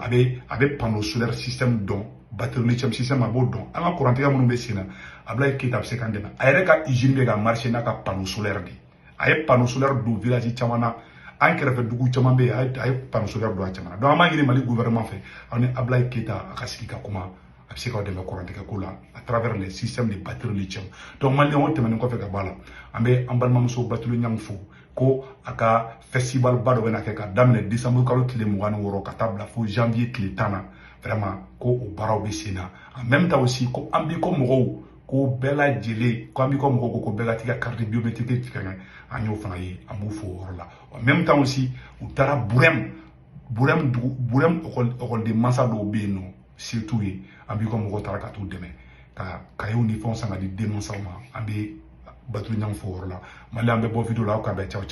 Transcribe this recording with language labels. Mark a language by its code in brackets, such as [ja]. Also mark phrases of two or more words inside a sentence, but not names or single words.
[bm] bɛ [fr] panneau solaire système [bm] dɔn [fr] batterie lithium système [bm] a b'o dɔn an ka courant tigɛ minnu bɛ sen na Ablaye Keita bɛ se k'an dɛmɛ a yɛrɛ ka usine bɛ ka marcher n'a ka [fr] panneau solaire [bm] de a ye [fr] panneau solaire [bm] don village caman na an kɛrɛfɛ dugu caman bɛ yen a ye [fr] panneau solaire [bm] don a caman na donc an b'a ɲini Mali gouvernement fɛ aw ni Ablaye Keita a ka sigi ka kuma a bɛ se k'aw dɛmɛ courant tigɛ ko la [fr] à travers les systèmes de batterie lithium [bm] donc maliyɛnw o tɛmɛnen kɔfɛ ka bɔ a la an bɛ an balimamuso Batulu Ɲangi fo ko a ka festival ba dɔ bɛ na kɛ ka daminɛ décembre kalo tile 26 ka taa bila fo janvier tile 10 na vraiment ko o baaraw bɛ sen na [fr] en même temps aussi [bm] ko an b'i kɔ mɔgɔw ko bɛɛ lajɛlen ko an b'i kɔ mɔgɔw ko bɛɛ ka t'i ka [fr] carte biométrique [bm] tigɛ an y'o fana ye an b'u fo o yɔrɔ la [fr] en même temps aussi [bm] u taara Burem ɔkɔliden mansa dɔw bɛ yen nɔ surtout ye an b'i kɔ mɔgɔw taara ka t'u dɛmɛ ka cahiers ni fɛnw san ka di den mansaw ma an bɛ Batulu Ɲangi fo o yɔrɔ la Mali an bɛ bɔ vidéo la aw k'a bɛɛ ciao ciao